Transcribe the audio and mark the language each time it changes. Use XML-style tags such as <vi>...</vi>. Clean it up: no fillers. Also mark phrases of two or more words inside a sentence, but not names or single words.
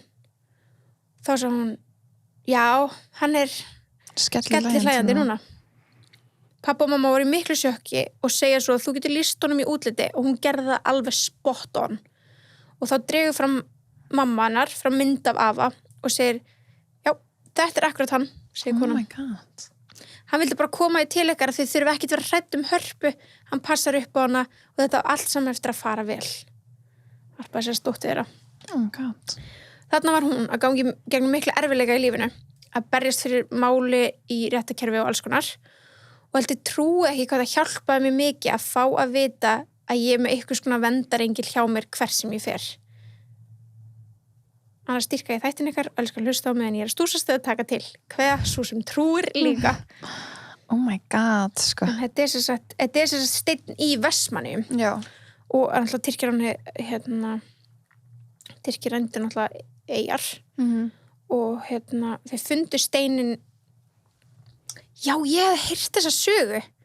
<is>Þá sagði hún, já, hann er skellihlæjandi núna. Pappa og mamma voru í miklu sjokki og segja svo að þú getur lýst honum í útliti og hún gerði það alveg</is> <en>spot on.</en> <is>Og þá dregur fram mamma hennar frá mynd af afa og segir, já, þetta er akkurat hann, segir konan.</is> <en>Oh my god.</en> <is>Hann vildi bara koma til ykkar þau þurfa ekkert vera hrædd hörpu. Hann passar upp á hana og þetta allt saman eftir að fara vel. Harpa sér stóttið þeirra.</is> <en>Oh God.</en> <is>Þarna var hún að gangi gegnum mikla erfiðleika í lífinu. Að berjast fyrir máli í réttakerfi og alls konar. Og heldur trúi ekki hvað það hjálpaði mér mikið að fá að vita að ég er með einhvers konar verndarengil hjá mér hver sem ég fer. Annars styrka ég þættin ykkar og elskar hlusta á meðan ég er að stúsast eða taka til. Hver svo sem trúir líka.</is> <en>Oh my God,</en> <is>sko. Þetta er sem sagt steinn í Vestmannaeyjum. Já. Og náttúrulega Tyrkir hann Tyrkir endur náttúrulega eyjar. Og þeir fundu steinin. Já, ég hef heyrt þessa sögu.</is>